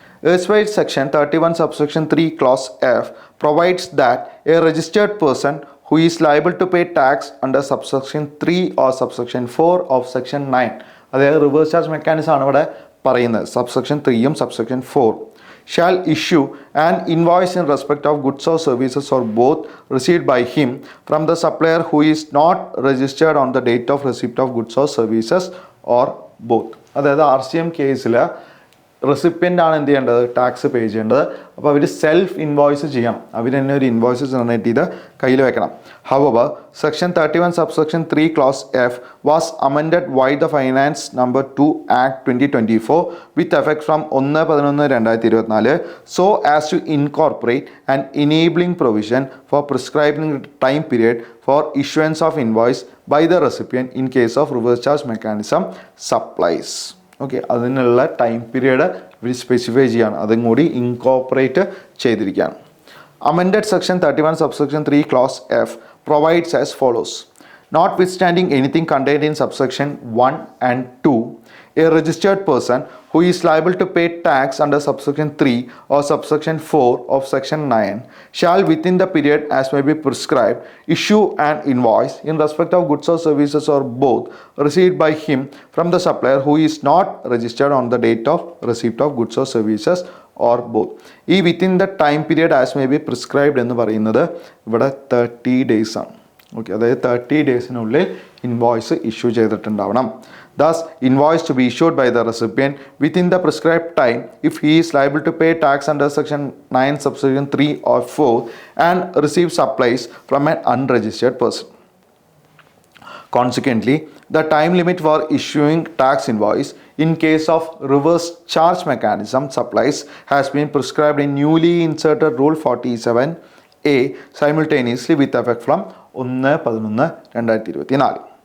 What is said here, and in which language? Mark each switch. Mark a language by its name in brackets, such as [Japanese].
[English] Erstwhile section 31 subsection 3 clause F provides that a registered person who is liable to pay tax under subsection 3 or subsection 4 of section 9, [Malayalam] അതായത് reverse charge mechanism ആണ് ഇവിടെ പറയുന്നത്, subsection 3യും subsection 4, [English] shall issue an invoice in respect of goods or services or both received by him from the supplier who is not registered on the date of receipt of goods or services or both. [Malayalam] അതായത് RCM കേസിൽ recipient ആണ് എന്ത് ചെയ്യേണ്ടത്, tax പേ ചെയ്യേണ്ടത്. അപ്പോൾ അവർ self invoice ചെയ്യണം, അവർ തന്നെ ഒരു ഇൻവോയ്സ് ജനറേറ്റ് ചെയ്ത് കയ്യിൽ വെക്കണം. [English] However, Section 31 subsection 3 clause F was amended by the Finance number 2 Act 2024 with effect from 1/11/2024 so as to incorporate an enabling provision for prescribing time period for issuance of invoice by the recipient in case of reverse charge mechanism supplies. [Malayalam] Okay, അതിനുള്ള time period ഇവർ specify ചെയ്യാണ്, അതും കൂടി incorporate ചെയ്തിരിക്കുകയാണ്. [English] Amended Section 31 subsection 3 clause F provides as follows. Notwithstanding anything contained in subsection 1 and 2, a registered person who is liable to pay tax under subsection 3 or subsection 4 of section 9 shall within the period as may be prescribed issue an invoice in respect of goods or services or both received by him from the supplier who is not registered on the date of receipt of goods or services or both. [Malayalam] ഈ [English] within the time period as may be prescribed [Malayalam] എന്ന് പറയുന്നത് ഇവിടെ [English] 30 days [Malayalam] ആണ്. Okay, അതായത് 30 daysനുള്ളിൽ invoice issue ചെയ്തിട്ടുണ്ടാവണം. [English] Thus, invoice to be issued by the recipient within the prescribed time if he is liable to pay tax under section 9 subsection 3 or 4 and receive supplies from an unregistered person. Consequently, the time limit for issuing tax invoice in case of reverse charge mechanism supplies has been prescribed in newly inserted Rule 47A simultaneously with effect from 1/11/2024.